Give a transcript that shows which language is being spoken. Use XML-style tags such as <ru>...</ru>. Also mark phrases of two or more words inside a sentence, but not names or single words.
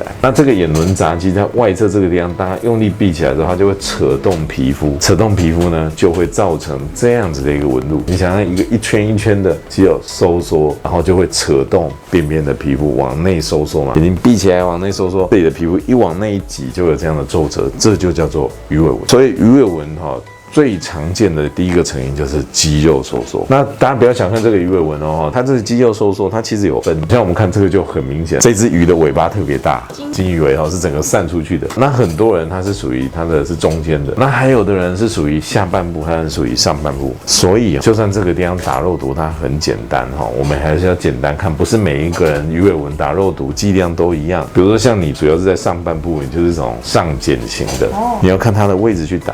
<zh>那這個眼輪匝肌在外側這個地方，當它用力閉起來之後，它就會扯動皮膚，扯動皮膚呢，就會造成這樣子的一個紋路。你想象一圈一圈的肌肉收縮，然後就會扯動邊邊的皮膚往內收縮嘛，眼睛閉起來往內收縮，這裡的皮膚一往內一擠，就有這樣的皺褶，這就叫做魚尾紋。所以魚尾紋最常見的第一個成因就是肌肉收縮。那大家不要小看這個魚尾紋它這個肌肉收縮，它其實有分。像我們看這個就很明顯，這隻魚的尾巴特別大，金魚尾是整個散出去的。那很多人他是屬於它的是中間的，那還有的人是屬於下半部，還是屬於上半部。所以就算這個地方打肉毒，它很簡單我們還是要簡單看，不是每一個人魚尾紋打肉毒劑量都一樣。比如說像你主要是在上半部，你就是這種上繭型的，你要看它的位置去打。</zh>